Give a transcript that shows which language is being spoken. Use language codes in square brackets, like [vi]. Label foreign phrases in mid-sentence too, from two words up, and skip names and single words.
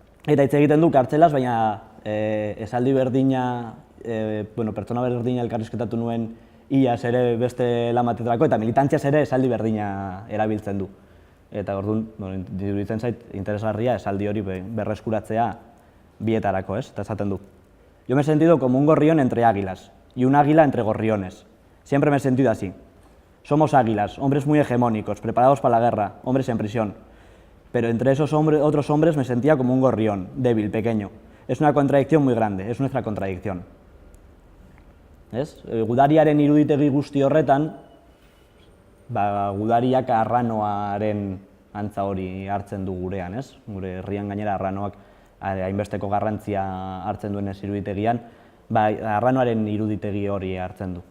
[eu] Eta hitz egiten du kartzelaz, baina esaldi berdina, pertsona berdina elkarrizketatu nuen iaz ere beste lan batetarako, eta militantziaz ere esaldi berdina erabiltzen du. Eta orduan, iruditzen zait, interesgarria esaldi hori berreskuratzea bietarako, ez? Eta esaten du. [es] Yo me he sentido como un gorrión entre águilas y un águila entre gorriones. Siempre me he sentido así. Somos águilas, hombres muy hegemónicos, preparados para la guerra, hombres en prisión. Pero entre esos otros hombres me sentía como un gorrión, débil, pequeño. Es una contradicción muy grande, es nuestra contradicción. [eu] Ez? Gudariaren iruditegi guzti horretan, gudariak arranoaren antza hori hartzen du gurean, ez? Gure herrian gainera arranoak hainbesteko garrantzia hartzen duen ez iruditegian, arranoaren iruditegi hori hartzen du.